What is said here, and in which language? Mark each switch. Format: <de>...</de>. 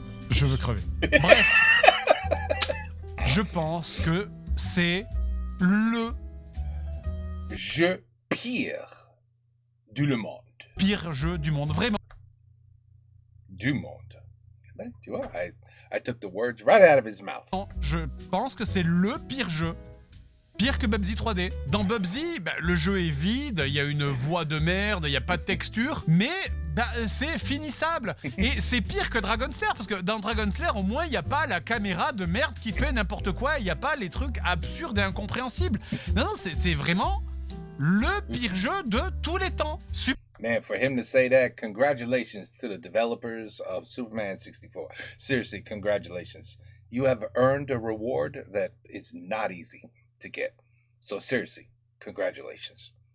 <fr>Je veux crever. Bref. Je pense que c'est le jeu pire du monde. Pire jeu du monde, vraiment. Du monde. Ben, tu vois,</fr> <en>I took the words right out of his mouth.</en> <fr>Je pense que c'est le pire jeu. Pire que Bubsy 3D. Dans Bubsy, le jeu est vide, il y a une voix de merde, il n'y a pas de texture, mais c'est finissable. Et c'est pire que Dragon Slayer, parce que dans Dragon Slayer, au moins, il n'y a pas la caméra de merde qui fait n'importe quoi, il n'y a pas les trucs absurdes et incompréhensibles. Non, c'est vraiment le pire jeu de tous les temps.</fr> <en>Man, for him to say that, congratulations to the developers of Superman 64. Seriously, congratulations. You have earned a reward that is not easy to get. So seriously, congratulations.</en>